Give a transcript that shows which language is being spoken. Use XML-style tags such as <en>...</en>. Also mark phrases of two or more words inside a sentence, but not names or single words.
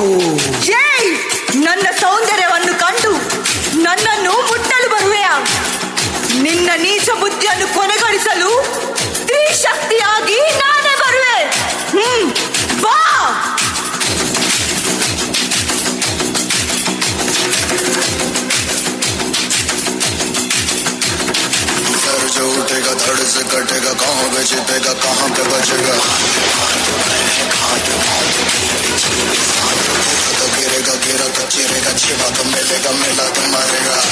<kn>ಏಯ್! ನನ್ನ ಸೌಂದರ್ಯವನ್ನು ಕಂಡು ನನ್ನನ್ನು ಮುಟ್ಟಲು ಬರುವೆಯಾ? ನಿನ್ನ ನೀಚ ಬುದ್ಧಿಯನ್ನು ಕೊನೆಗೊಳಿಸಲು ಸ್ತ್ರೀ ಶಕ್ತಿಯಾಗಿ ನಾನೇ ಬರುವೆ. ಬಾ.</kn> <hi>जो उठेगा धड़ से कटेगा, कहाँ पे छिपेगा कहाँ पे बचेगा, तो गिरेगा गिरा तो चिरेगा, छिपा तो मिलेगा मिला तो मरेगा।</hi>